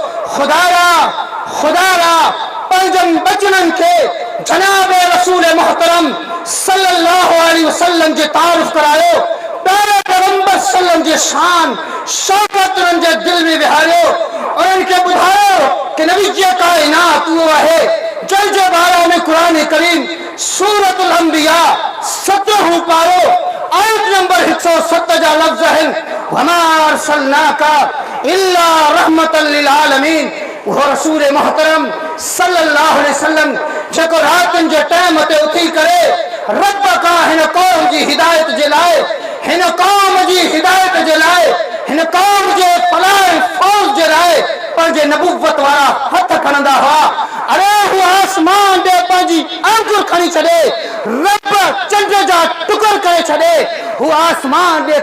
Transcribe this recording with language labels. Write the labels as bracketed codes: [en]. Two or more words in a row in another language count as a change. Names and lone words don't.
[sd] खुदारा पंजनि बचननि खे जनाब रसूल मोहतरम [ar] صلى الله عليه وسلم [sd] जे तारुफ करायो प्यारे पैगंबर सल्लम जे शान शौकत उन्हनि जे दिल में विहारियो उन्हनि खे ॿुधायो कि नबी कायनात उहो आहे जंहिंजे बारे में कुरान करीम सूरतुल अंबिया 17 पारो आयत नंबर 107 जा लफ्ज़ आहिनि [ar] وما أرسلناك إلا رحمة للعالمين [sd] वो रसूल मोहतरम [ar] صلى الله عليه وسلم [sd] जेको रातनि जे टाइम ते उथी करे रब का हिन कौम जी हिदायत जे लाइ हिन कौम जी हिदायत जे लाइ हिन कौम जे फलाह फौज जे लाइ पंहिंजे नबुवत वारा हथ खणंदा हुआ अरे हू आसमान दे पंहिंजी आंगुर खणी छॾे रब चंड जा टुकर करे छॾे हू आसमान दे